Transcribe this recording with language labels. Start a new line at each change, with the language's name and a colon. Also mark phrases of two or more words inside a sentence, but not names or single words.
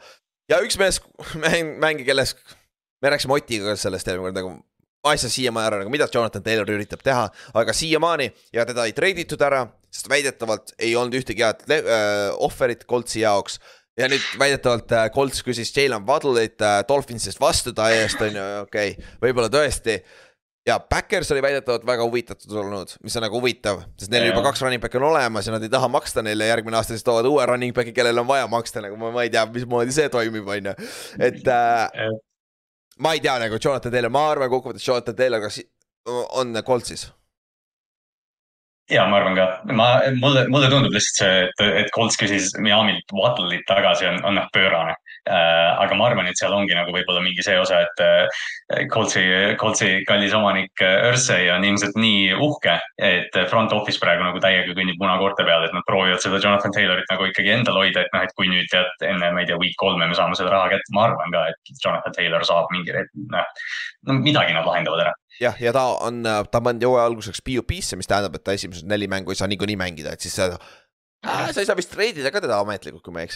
Estonian: Ja üks mees mängi, kelles me rääksime Otiga sellest nagu asja siiamaani ära, nagu mida Jonathan Taylor üritab teha, aga siiamaani ja teda ei treiditud ära, sest väidetavalt ei olnud ühtegi head offerit Coltsi jaoks. Ja nüüd väidetavalt Colts küsis Jalen Waddle'it Dolphinsist vastu ta eest, on ju, okei, võib-olla tõesti. Ja Packers oli väidetavalt väga huvitatud olnud, mis on nagu huvitav, sest neil juba 2
English: running back
Estonian: on olemas ja nad ei taha maksta neile järgmine aasta, siis toovad uue
English: running backi,
Estonian: kellel on vaja maksta, nagu ma ei tea, mismoodi see toimib, on ju. Et ma ei tea nagu Jonathan Taylor, ma arvan kokkuvõttes Jonathan Taylor, kas on Coltsis? Ja ma arvan ka, mulle tundub lihtsalt see, et Colts küsis Miamilt Waddle'it tagasi on pöörane. Aga ma arvan, et seal ongi nagu võib-olla mingi see osa, et Coltsi kallis omanik Irsay on ilmselt nii uhke, et
English: front office
Estonian: praegu nagu täiega kõnnib munakoorte peale, et nad proovivad seda Jonathan Taylorit nagu ikkagi endal hoida, et kui nüüd tead enne, ma ei tea, week 3 me saame seda raha kätte, ma arvan ka, et Jonathan Taylor saab mingi, midagi nad lahendavad ära. Ja ta pandi hooaja alguseks PUP-sse, mis tähendab, et ta esimesed 4 mängu ei saa niikuinii mängida, et siis sa ei saa vist treidida ka teda ametlikult, kui ma eksi.